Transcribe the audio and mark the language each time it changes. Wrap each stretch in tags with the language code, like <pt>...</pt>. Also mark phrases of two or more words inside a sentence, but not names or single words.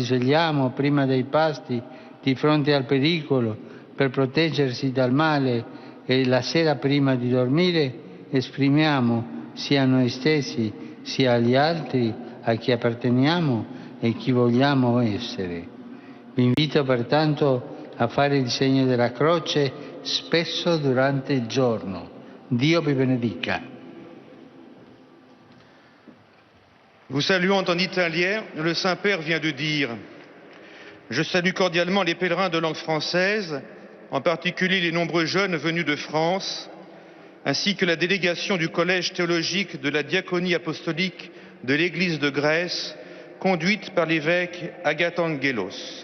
<it>svegliamo prima dei pasti, di fronte al pericolo, per proteggersi dal male e la sera prima di dormire, esprimiamo sia a noi stessi, sia agli altri, a chi apparteniamo e chi vogliamo essere. Vi invito pertanto a fare il segno della croce spesso durante il giorno. Dio vi benedica.</it> <fr>Vous saluant en italien, le Saint-Père vient de dire « Je salue cordialement les pèlerins de langue française, en particulier les nombreux jeunes venus de France, ainsi que la délégation du Collège théologique de la Diaconie apostolique de l'Église de Grèce, conduite par l'évêque Agatangelos.</fr>